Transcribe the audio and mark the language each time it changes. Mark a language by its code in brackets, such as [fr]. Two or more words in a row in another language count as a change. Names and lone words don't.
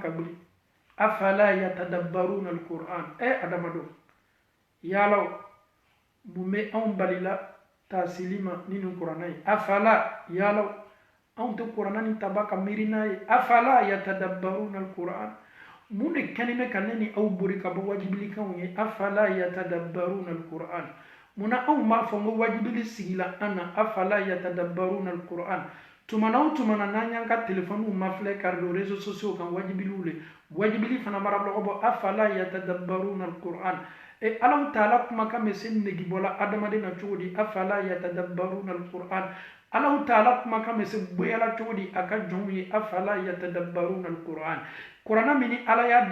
[bm] ka gbili [ar] أفلا يتدبرون القرآن [bm] adamadenw yalaw mun bɛ anw balila taasili ma ni nin kuranna ye afala yalaw anw tɛ kuranna nin taba ka miiri n'a ye [ar] أفلا يتدبرون القرآن [bm] mun de kɛlen bɛ ka ne ni aw bori ka bɔ wajibilikanw ye [ar] أفلا يتدبرون القرآن [bm] muna anw m'a fɔ n ko wajibili sigila an na [ar] أفلا يتدبرون القرآن [bm] tumana o tumana n'an y'an ka telefɔniw mafilɛ kari don [fr] réseaux sociaux [bm] kan wajibiliw le wajibili fana bara lɔgɔ bɔ [ar] أفلا يتدبرون القرآن [bm] alaw taala kumakan bɛ se negibɔla adamaden na cogo di [ar] أفلا يتدبرون القرآن [bm] alaw taala kumakan bɛ se boyala cogo di a ka jɔnw ye [ar] أفلا يتدبرون القرآن [bm] kurana min ni ala y'a